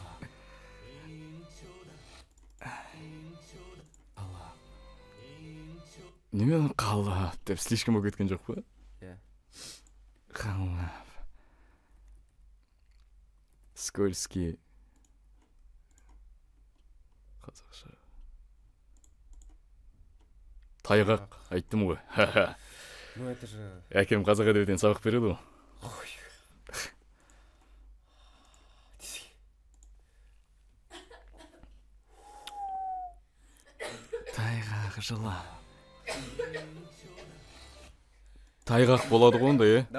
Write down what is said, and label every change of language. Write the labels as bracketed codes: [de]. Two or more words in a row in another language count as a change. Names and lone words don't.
[kk] Немен қалап деп слишком болып кеткен жоқ па? Иә. Қалап. Скользкий. Қазақша. Тайғақ айттым ғой. [ru] Ну это же... [kk] Әкем қазақ әдебиетінен сабақ береді ғой. Тайғақ жылан. Тайғақ болады ғой онда, е?